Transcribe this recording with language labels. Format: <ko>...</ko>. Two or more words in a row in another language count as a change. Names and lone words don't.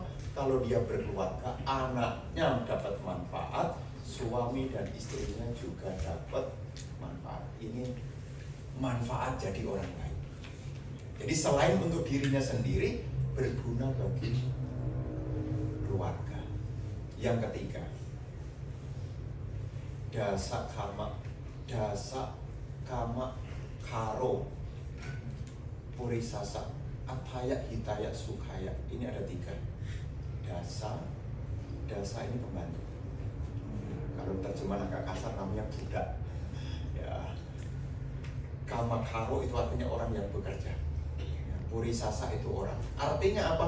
<id>Kalau dia berkeluarga, anaknya dapat manfaat, suami dan istrinya juga dapat manfaat. Ini manfaat jadi orang baik. Jadi selain untuk dirinya sendiri, berguna bagi keluarga. Yang ketiga,</id> <pi>dasa kama karo purisasa ataya hitaya sukaya.</pi> <id>Ini ada 3. Dasa ini pembantu. Kalau terjemahan agak kasar namanya budak. Ya.</id> <pi>Kama karo</pi> <id>itu artinya orang yang bekerja. Ya, purisasa itu orang. Artinya apa?</id>